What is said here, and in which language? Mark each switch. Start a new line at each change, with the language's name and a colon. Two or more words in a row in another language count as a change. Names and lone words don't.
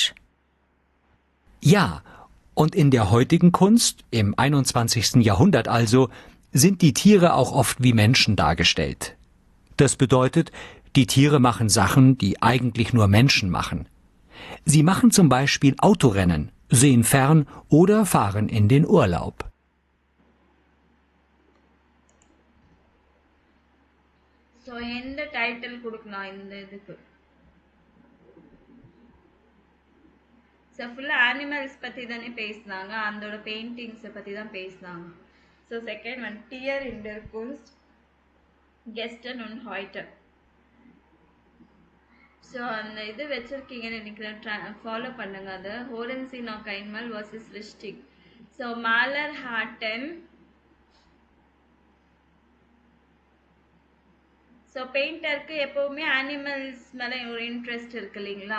German: Ja, und in der heutigen Kunst, im 21. Jahrhundert also, sind die Tiere auch oft wie Menschen dargestellt. Das bedeutet, die Tiere machen Sachen, die eigentlich nur Menschen machen. Sie machen zum Beispiel Autorennen, sehen fern oder fahren in den Urlaub.
Tamil: ஸோ எந்த டைட்டில் கொடுக்கலாம் இந்த இதுக்கு? ஸோ ஃபுல்லாக அனிமல்ஸ் பற்றி தானே பேசினாங்க, அதோட பெயிண்டிங்ஸை பற்றி தான் பேசினாங்க.
English: so second one
German: Tiere in der Kunst gestern und heute.
Tamil: ஸோ அந்த இது வச்சுருக்கீங்கன்னு நினைக்கிறேன், ஃபாலோ பண்ணுங்க.
German: அது Hören Sie noch einmal was ist richtig. ஸோ Maler hatten.
Tamil: ஸோ பெயிண்டருக்கு எப்போவுமே அனிமல்ஸ் மேலே ஒரு இன்ட்ரெஸ்ட் இருக்கு இல்லைங்களா?